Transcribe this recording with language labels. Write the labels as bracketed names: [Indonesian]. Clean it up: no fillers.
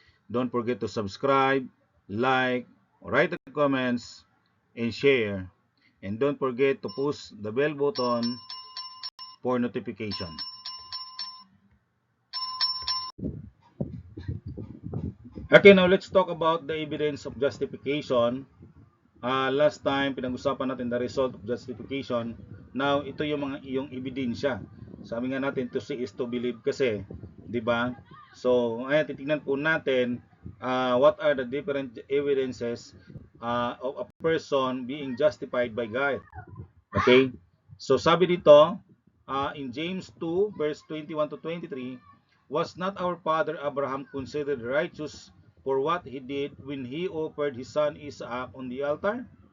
[English] Don't forget to subscribe, like, write the comments, and share. And don't forget to push the bell button for notification. Okay, now let's talk about the evidence of justification. Last time, [Filipino] pinag-usapan natin [English] the result of justification. [Filipino] Now, ito yung mga iyong ebidensya. Sabi nga natin, [English] to see is to believe [Filipino] kasi. Di ba? [English] So, [Filipino] ayan, titignan po natin [English] what are the different evidences of a person being justified by God. Okay? So, [Filipino] sabi dito, [English] in James 2, verse 21 to 23, was not our father Abraham considered righteous for what he did when he offered his son Isaac on the altar?